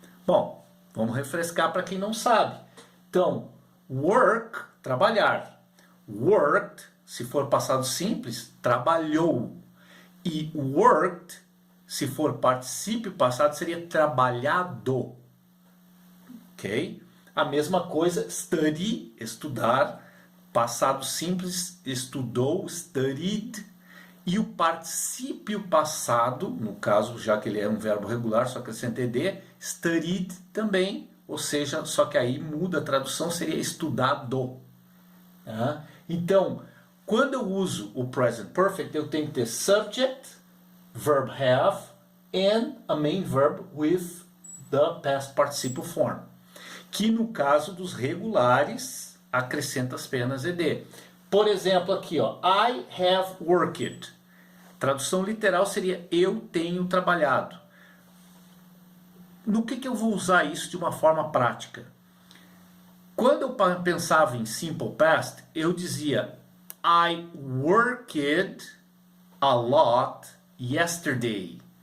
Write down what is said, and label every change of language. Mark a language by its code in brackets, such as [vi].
[pt] Bom, vamos refrescar para quem não sabe. Então, work, trabalhar. Worked, se for passado simples, trabalhou. E worked, se for particípio passado, seria trabalhado. Ok? A mesma coisa, study, estudar. Passado simples, estudou, studied. E o particípio passado, no caso, já que ele é um verbo regular, só acrescenta ed, studied também, ou seja, só que aí muda a tradução, seria estudado. Tá? Então, quando eu uso o present perfect, eu tenho que ter [en] subject, verb have, and a main verb with the past participle form. [pt] Que no caso dos regulares, acrescenta apenas ed. Por exemplo, aqui, ó, [en] I have worked. [pt] Tradução literal seria eu tenho trabalhado. No que eu vou usar isso de uma forma prática? Quando eu pensava em [en] simple past, [pt] eu dizia [en] I worked a lot yesterday.